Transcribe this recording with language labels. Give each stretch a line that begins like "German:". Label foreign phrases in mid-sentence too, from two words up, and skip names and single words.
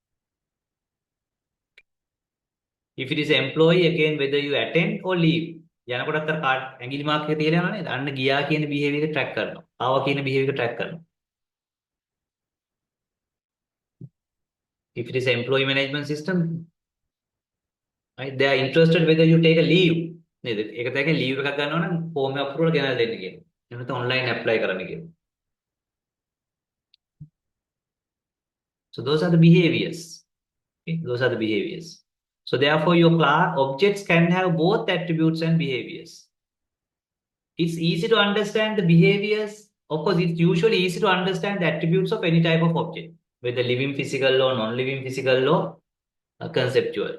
English: If it is employee, again, whether you attend or leave.
Sinhala: යනකොටත් අර කාඩ් ඇඟිලි මාක් එක තියලා යනවා නේද? අන්න ගියා කියන behavior එක track කරනවා. ආවා කියන behavior එක track කරනවා.
English: If it is employee management system, right, they are interested whether you take a leave.
Sinhala: නේද? ඒක දැක්කේ leave එකක් ගන්නවා නම් form එක approval ගෙනල්ලා දෙන්න කියලා. එහෙම නැත්නම්
English: online apply
Sinhala: කරන්න කියලා.
English: So those are the behaviors. Okay? Those are the behaviors. So therefore, your class objects can have both attributes and behaviors. It's easy to understand the behaviors. Of course, it's usually easy to understand the attributes of any type of object, whether living physical or non-living physical or conceptual.